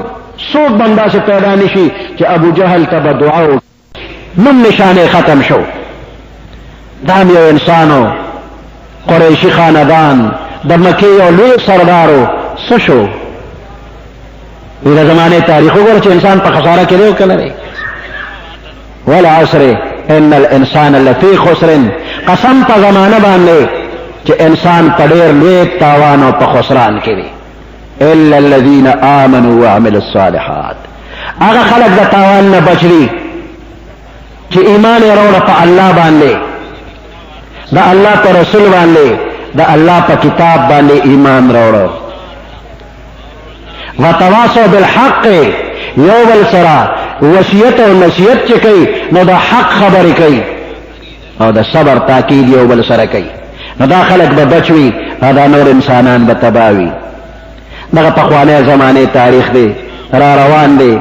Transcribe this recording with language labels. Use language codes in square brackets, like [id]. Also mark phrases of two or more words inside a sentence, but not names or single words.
[ps] څوک به همداسې پیدا نشي چې ابو جهل ته به دعا وکړي. نوم نشانې ختم شو. دا هم یو انسانو، قریشي خاندان، د مکې یو لوی سردارو. څه شو؟ د زمانې تاریخ وګوره چې انسان په خساره کې دی او که نه دی. [ar] والعصر ان الانسان لفی خسر، [ps] قسم په زمانه باندې چې انسان په ډېر لوی تاوان او په خسران کې دی. [ar] الا الذين امنوا وعملوا الصالحات، [ps] هغه خلک د تاوان نه بچ دي چې ایمان یې راوړه په الله باندې، د الله په رسول باندې، د الله په کتاب باندې ایمان راوړه. [ar] وتواصوا بالحق، [ps] یو بل سره وصیت او نصیحت چې کوي نو د حق خبرې کوي او د صبر تاکید یو بل سره کوي. نو دا خلک به بچ وي او دا نور انسانان به تباه وي. دغه پخوانی زمانې تاریخ دی، را روان دی.